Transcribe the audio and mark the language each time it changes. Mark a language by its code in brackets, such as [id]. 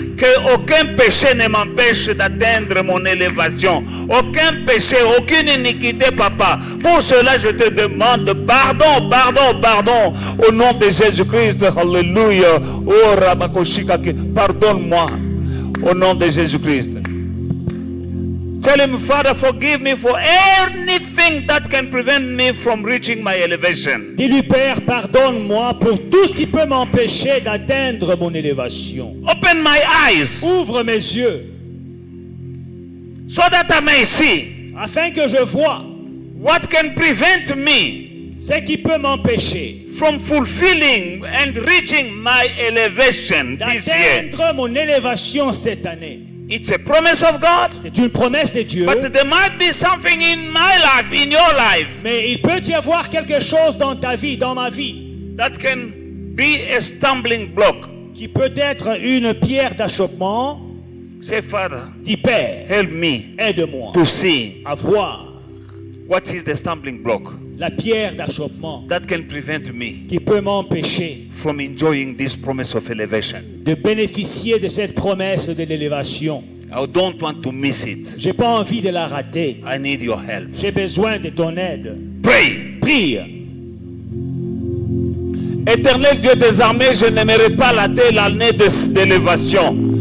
[fr] Que aucun péché ne m'empêche d'atteindre mon élévation. Aucun péché, aucune iniquité, papa. Pour cela, je te demande pardon, pardon, pardon. Au nom de Jésus-Christ, alléluia. Oh, Rabakoshika, pardonne-moi. Au nom de Jésus-Christ. [en] Tell him, Father, forgive me for anything that can prevent me from reaching my elevation. [fr] Dis-lui, Père, pardonne-moi pour tout ce qui peut m'empêcher d'atteindre mon élévation. [en] Open my eyes [fr] Ouvre mes yeux, [en] so that I may see [fr] afin que je vois [en] what can prevent me [fr] ce qui peut m'empêcher [en] from fulfilling and reaching my elevation this year. [fr] d'atteindre mon élévation cette année. [en] It's a promise of God, [fr] C'est une promesse de Dieu, [en] but there might be something in my life, in your life, [fr] mais il peut y avoir quelque chose dans ta vie, dans ma vie, [en] that can be a stumbling block. [fr] qui peut être une pierre d'achoppement. [en] Say, Father, [fr] Dis, Père, [en] help me [fr] aide-moi [en] to see [fr] à voir [en] what is the stumbling block [fr] la pierre d'achoppement [en] that can prevent me [fr] qui peut m'empêcher [en] from enjoying this promise of elevation. [fr] de bénéficier de cette promesse de l'élévation. [en] I don't want to miss it. [fr] J'ai pas envie de la rater. [en] I need your help. [fr] J'ai besoin de ton aide. [en] Pray. [fr] Prie. Éternel Dieu des armées, je n'aimerais pas rater l'année d'élévation.